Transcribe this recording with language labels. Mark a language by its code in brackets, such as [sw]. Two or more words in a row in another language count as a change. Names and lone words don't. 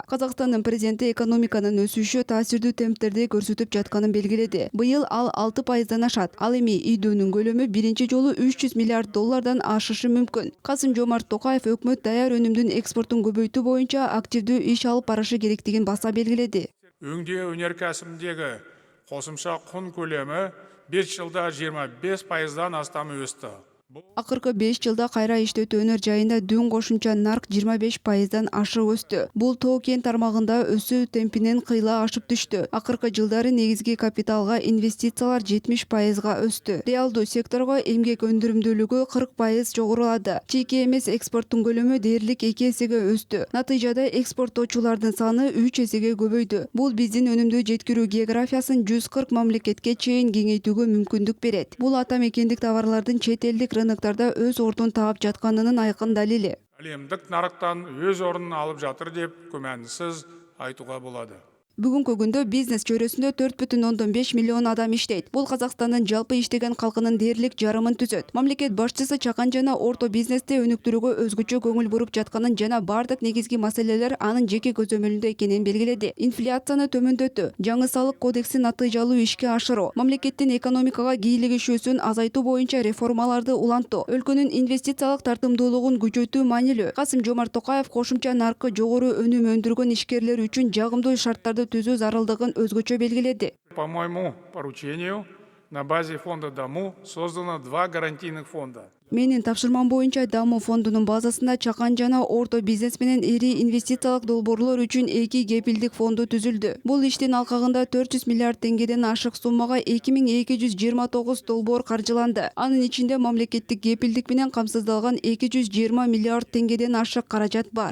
[ky] Казакстандын президенти экономиканын өсүшү таасирдүү темптерди көрсөтүп жатканын белгиледи. Быйыл ал 6%дан ашат. Ал эми ийдүүнүн көлөмү биринчи жолу 300 миллиард доллардан ашышы мүмкүн. Касым-Жомарт Токаев өкмөт даяр өнүмдүн экспортун көбөйтүү боюнча активдүү иш алып барышы керектигин баса белгиледи. [kk] Өңдөө өнеркәсібіндегі қосымша құн көлемі 5 жылда 25%дан астам өсті. [ky] Акыркы 5 жылда кайра иштетүү өнөр жайында дүн кошумча нарк 25%дан ашык өстү. Бул тоо кен тармагында өсүү темпинен кыйла ашып түштү. Акыркы жылдары негизги капиталга инвестициялар 70%га өстү. Реалдуу секторго эмгек өндүрүмдүүлүгү 40% жогорулады. Чийки эмес экспорттун көлөмү дээрлик 2 эсеге өстү. Натыйжада экспорттоочулардын саны 3 эсеге көбөйдү. Бул биздин өнүмдү жеткирүү географиясын 140 мамлекетке чейин кеңейтүүгө мүмкүндүк берет. Бул ата мекендик товарлардын чет элдик рыноктарда өз ордун таап жатканынын айкын далили. [kk] Әлемдік нарықтан өз орнын алып жатыр деп күмәнсіз айтуға болады. [ky] Бүгүнкү күндө бизнес чөйрөсүндө 4,5 миллион адам иштейт. Бул Казакстандын жалпы иштеген калкынын дээрлик жарымын түзөт. Мамлекет башчысы чакан жана орто бизнести өнүктүрүүгө өзгөчө көңүл буруп жатканын жана бардык негизги маселелер анын жеке көзөмөлүндө экенин белгиледи. Инфляцияны төмөндөтүү, жаңы салык кодексин натыйжалуу ишке ашыруу, мамлекеттин экономикага кийлигишүүсүн азайтуу боюнча реформаларды улантуу, өлкөнүн инвестициялык тартымдуулугун күчөтүү маанилүү. Касым-Жомарт Токаев кошумча наркы жогору өнүм өндүргөн ишкерлер үчүн жагымдуу шарттарды түзүү зарылдыгын өзгөчө белгиледи. [ru] По моему поручению на базе фонда ДАМУ создано 2 гарантийных фонда. [ky] Менин тапшырмам боюнча Даму фондунун базасында чакан жана орто бизнес менен ири инвестициялык долбоорлор үчүн 2 кепилдик фонду түзүлдү. Бул иштин алкагында 400 миллиард теңгеден ашык суммага 2229 долбоор каржыланды. Анын ичинде мамлекеттик кепилдик менен камсыздалган 220 миллиард теңгеден ашык каражат бар.